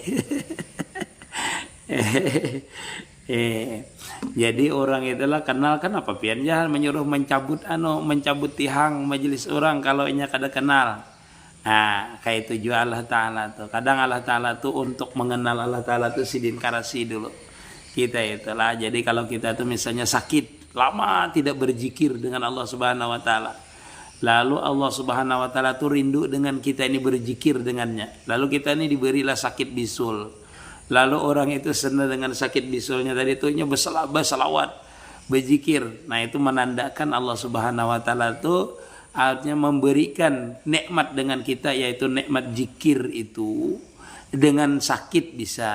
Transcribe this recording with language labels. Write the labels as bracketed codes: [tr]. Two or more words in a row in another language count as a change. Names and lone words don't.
[bjn] Jadi orang itulah kenal kan apa pian jangan menyuruh mencabut tihang majelis orang kalau inya kada kenal. Nah, kayak itu juga [ar] الله تعالى [bjn] tuh. Kadang [ar] الله تعالى [bjn] tuh untuk mengenal [ar] الله تعالى [bjn] tuh sidin karasi dulu. [id] Kita itulah. Jadi kalau kita tuh misalnya sakit, lama tidak berzikir dengan [ar] الله سبحانه وتعالى. [id] Lalu [ar] الله سبحانه وتعالى [id] tuh rindu dengan kita ini berzikir dengannya. Lalu kita ini diberilah sakit bisul. Lalu orang itu senang dengan sakit bisulnya tadi itu berselawat, berzikir. Nah, itu menandakan [ar] الله سبحانه وتعالى [id] itu artinya memberikan nikmat dengan kita, yaitu nikmat zikir itu dengan sakit bisa.